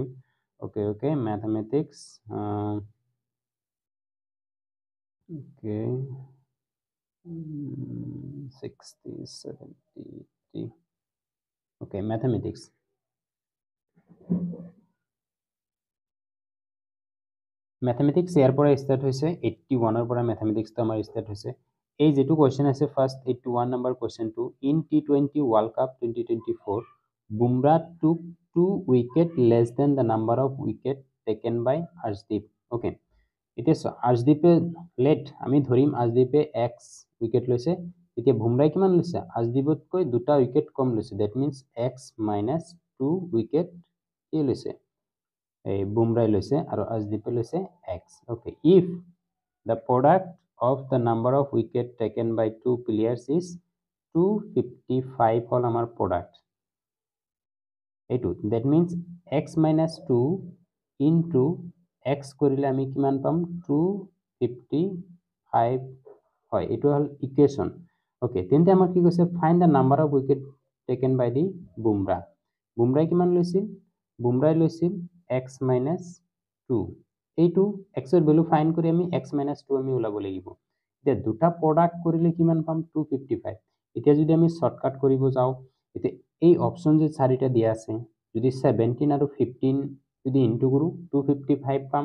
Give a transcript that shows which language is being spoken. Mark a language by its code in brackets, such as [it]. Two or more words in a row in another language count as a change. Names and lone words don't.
[en] Okay, mathematics. Okay, 60, 70, 80. [as] Okay, mathematics. Mathematics ইয়াৰ পৰা স্টাৰ্ট হৈছে, 81 ৰ পৰা mathematics টো আমাৰ স্টাৰ্ট হৈছে। এই যেটো কোৱেশ্চন আছে ফাৰ্স্ট 81 নম্বৰ কোৱেশ্চনটো, [en] ইন T20 World Cup 2024 বুমৰা took 2 wicket less than the number of wicket taken by Arshdeep. [as] Okay, এতিয়া আৰ্শদীপে লেট আমি ধৰিম আৰ্শদীপে x উইকেট লৈছে, এতিয়া বুমৰাই কিমান লৈছে, আৰ্শদীপতকৈ দুটা উইকেট কম লৈছে। [en] that means [as] x - 2 উইকেট কি লৈছে, এই বুমৰাই লৈছে, আৰু আৰ্শদীপে লৈছে x। [en] Okay, if the product of the number of wicket taken by two players is 255 [as] হল আমাৰ [en] product এইটো। that means [as] x - 2 into x কৰিলে আমি কিমান পাম, 255 হয়। এইটো হল ইকুৱেশন। ওকে, তেন্তে আমাক কি কৈছে, [en] ফাইন্ড the number of wicket taken by the বুমৰা। [as] বুমৰাই কিমান লৈছিল, বুমৰাই লৈছিল x - 2। এইটো x ৰ ভ্যালু ফাইন্ড কৰি আমি x - 2 আমি ওলাব লাগিব। এতিয়া দুটা প্ৰডাক্ট কৰিলে কিমান পাম, 255। এতিয়া যদি আমি শর্টকাট কৰিব যাও, এতিয়া এই অপশন যে চাৰিটা দিয়া আছে, যদি 17 আৰু 15 যদি ইনটু কৰো 255 পাম।